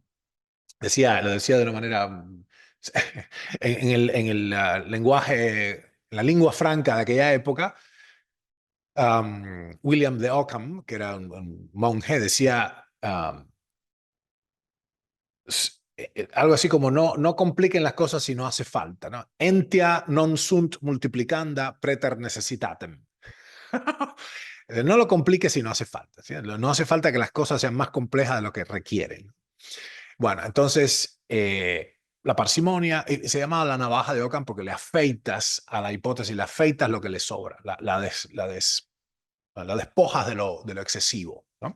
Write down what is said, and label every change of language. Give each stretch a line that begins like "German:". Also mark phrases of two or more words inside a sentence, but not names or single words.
Spanish: Lo decía de una manera, en el lenguaje, en la lengua franca de aquella época, William de Ockham, que era un monje, decía algo así como no compliquen las cosas si no hace falta, ¿no?
Latin: Entia non sunt multiplicanda preter necessitatem.
Spanish: No lo compliques si no hace falta, ¿sí? No hace falta que las cosas sean más complejas de lo que requieren. Bueno, entonces, la parsimonia se llama la navaja de Ockham porque le afeitas a la hipótesis, le afeitas lo que le sobra, la despojas de lo excesivo, ¿no?